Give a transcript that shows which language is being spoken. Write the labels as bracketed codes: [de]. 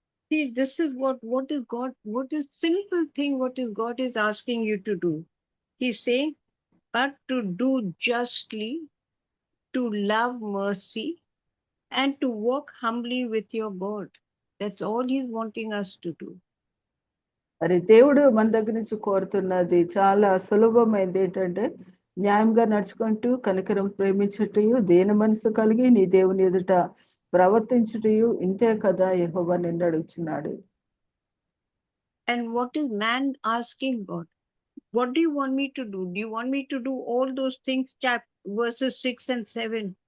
[en] See, this is what is God, what is simple thing, what is God is asking you to do. He's saying, but to do justly, to love mercy, and to walk humbly with your God. That's all He's wanting us to do. [te] మరి దేవుడు మన దగ్గర నుంచి కోరుతున్నది చాలా సులభమైనది. ఏంటంటే న్యాయంగా నడుచుకుంటూ, కనికరం ప్రేమించుటయు, దీన మనసు కలిగి నీ దేవుని ఎదుట ప్రవర్తించుటయు ఇంతే కదా యెహోవా నిన్ను అడుగుచున్నాడు. [en] And what is man asking God? What do you want me to do? Do you want me to do all those things? Verses 6 and 7.